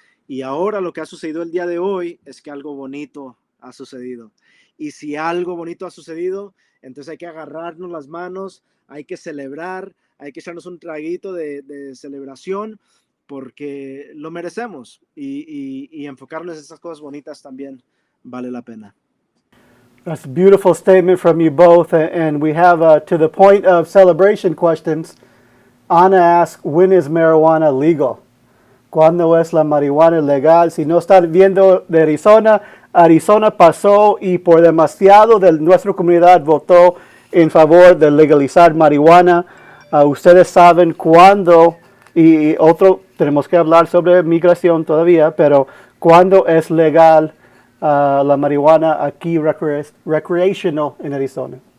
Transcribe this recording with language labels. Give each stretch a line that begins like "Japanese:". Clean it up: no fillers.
Spanish: Y ahora lo que ha sucedido el día de hoy es que algo bonito ha sucedido. Y si algo bonito ha sucedido, entonces hay que agarrarnos las manos, hay que celebrar, hay que echarnos un traguito de celebración, porque lo merecemos, y enfocarnos en esas cosas bonitas también vale la pena.
English: That's a beautiful statement from you both. And we have, to the point of celebration questions, Ana asks, when is marijuana legal?
Spanish: ¿Cuándo es la marihuana legal? Si no están viendo de Arizona, Arizona pasó y por demasiado de nuestra comunidad votó en favor de legalizar marihuana. Ustedes saben cuándo, y otro, tenemos que hablar sobre migración todavía, pero cuándo es legal la marihuana aquí recreational en Arizona.